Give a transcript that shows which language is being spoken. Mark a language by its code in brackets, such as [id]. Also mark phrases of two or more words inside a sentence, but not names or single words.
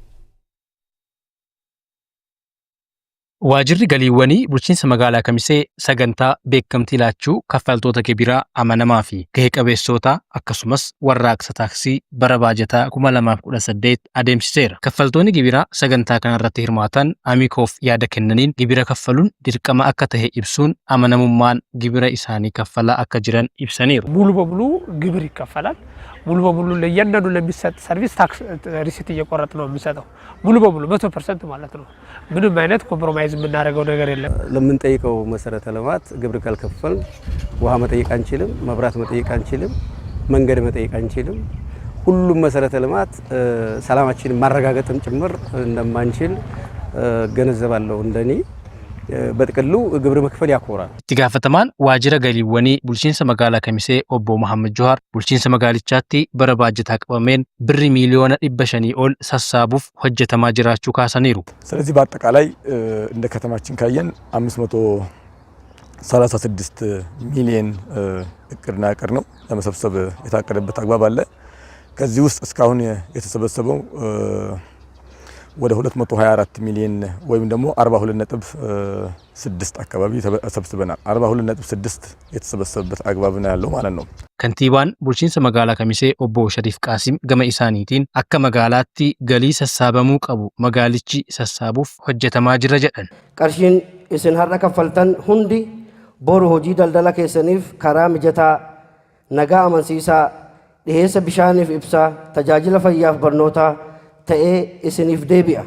[om] Waajirri galiiwwanii bulchiinsa magaalaa Kamisee sagantaa beekamtii laachuu kaffaltoota gibiraa amanamaa fi gahee qabeessootaa akkasumas warraaqsa taaksii bara baajataa 2018 adeemsiseera. Kaffaltoonni gibiraa sagantaa kanarratti hirmaatan Amikoof yaada kennaniin gibira kaffaluun dirqama akka ta'e ibsuun amanamummaan gibira isaanii kaffalaa akka jiran ibsaniiru. [am] ሙሉ በሙሉ ግብር ይከፈላል። ሙሉ በሙሉ ለእያንዳንዱ ለሚሰጥ ሰርቪስ [en] tax receipt [am] እየቆረጥ ነው የሚሰጠው። ሙሉ በሙሉ 100% ማለት ነው። ምንም አይነት ኮምፕሮማይዝ የምናደርገው ነገር የለም። ለምንጠይቀው መሰረተ ልማት ግብር ካልከፈል ውሃ መጠየቅ አንችልም፣ መብራት መጠየቅ አንችልም፣ መንገድ መጠየቅ አንችልም። ሁሉም መሰረተ ልማት ሰላማችንን ማረጋገጥም ጭምር እንደማንችል ገነዘባለሁ እንደኔ በጥቅሉ ግብር መክፈል ያኮራል። [om] Tigaafatamaan waajjira galiiwwanii bulchiinsa magaalaa Kamisee obbo Muhammad Johar bulchiinsa magaalichaatti bara baajataa qabameen birrii miiliyoona 500 ol sassaabuuf hojjetamaa jiraachuu kaasaniiru. [am] ስለዚህ በአጠቃላይ እንደ ከተማችን ካየን 536 ሚሊዮን እቅድና እቅድ ነው ለመሰብሰብ የታቀደበት አግባብ አለ። ከዚህ ውስጥ እስካሁን የተሰበሰበው ወደ 224 ሚሊዮን ወይም ደግሞ 42.6 አካባቢ ተሰብስበናል። 42.6 የተሰበሰበበት አግባብ ነው ያለው ማለት ነው። [om] ከንቲባን bulchiinsa magaalaa Kamisee obbo Shariif Qaasim gama isaaniitiin akka magaalaatti galii sassaabamuu qabu magaalichi sassaabuuf hojjetamaa jira jedhan. Qarshiin isin har'a kaffaltan hundi boru hojii daldala keessaniif karaa mijataa nagaa amansiisaa dhiheessa bishaaniif ibsaa tajaajila fayyaaf barnootaa ta'ee isiniif deebi'a.